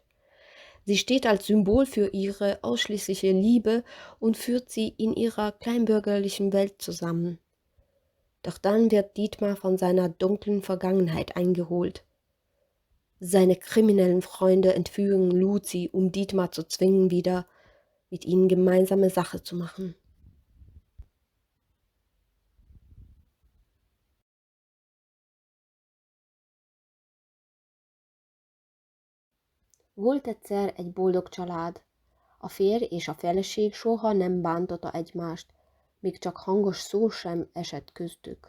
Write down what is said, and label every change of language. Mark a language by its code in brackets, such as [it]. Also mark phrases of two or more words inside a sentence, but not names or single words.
[de] Sie steht als Symbol für ihre ausschließliche Liebe und führt sie in ihrer kleinbürgerlichen Welt zusammen. Doch dann wird Dietmar von seiner dunklen Vergangenheit eingeholt. Seine kriminellen Freunde entführen Luzi, um Dietmar zu zwingen, wieder mit ihnen gemeinsame Sache zu machen. [hu] Volt egyszer egy boldog család. A férj és a feleség soha nem bántotta egymást, még csak hangos szó sem esett köztük.